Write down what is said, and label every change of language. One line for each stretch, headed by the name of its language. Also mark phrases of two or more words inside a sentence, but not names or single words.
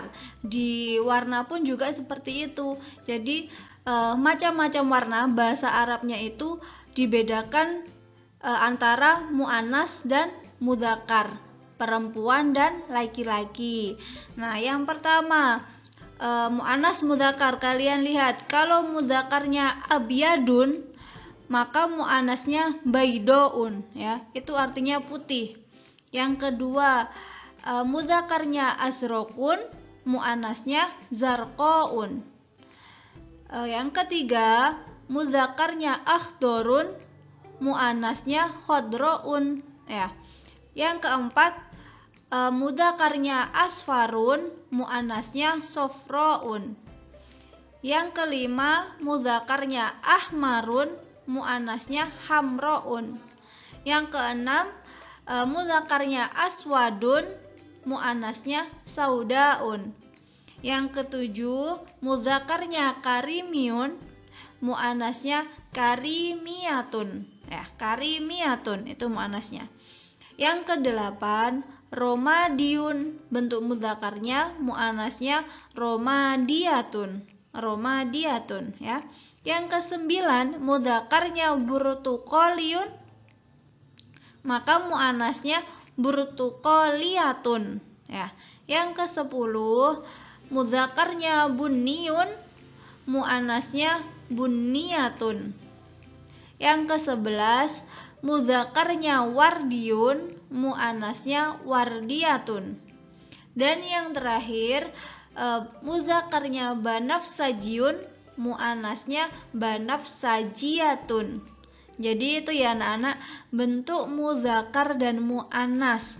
Indonesian: Di warna pun juga seperti itu. Jadi, macam-macam warna bahasa Arabnya itu dibedakan antara mu'annas dan mudzakkar, perempuan dan laki-laki. Nah, yang pertama
Arabic: مؤنث مذكر,
Indonesian: kalian lihat kalau mudzakarnya abyadun maka mu'annasnya baidoun ya, itu artinya putih. Yang kedua mudzakarnya azrokun, mu'annasnya zarqaun. Yang ketiga mudzakarnya akhdorun, mu'annasnya khodroun ya. Yang keempat mudzakarnya asfarun, mu'annasnya sofroun. Yang kelima mudzakarnya ahmarun, mu'annasnya hamroun. Yang keenam mudzakarnya aswadun, mu'annasnya saudaun. Yang ketujuh mudzakarnya karimiyun, mu'annasnya karimiyatun ya, karimiyatun itu mu'annasnya. Yang kedelapan romadiun, bentuk mudzakarnya, mu'annasnya romadiyatun, romadiyatun ya. Yang kesembilan mudzakarnya burtukoliun, maka mu'annasnya burtukoliyatun ya. Yang kesepuluh mudzakarnya buniyun, mu'annasnya buniyatun. Yang ke-11, mudzakarnya wardiyun, muannasnya wardiyatun. Dan yang terakhir, mudzakarnya banafsajiyun, muannasnya banafsajiyatun. Jadi itu ya anak-anak, bentuk mudzakar dan muannas.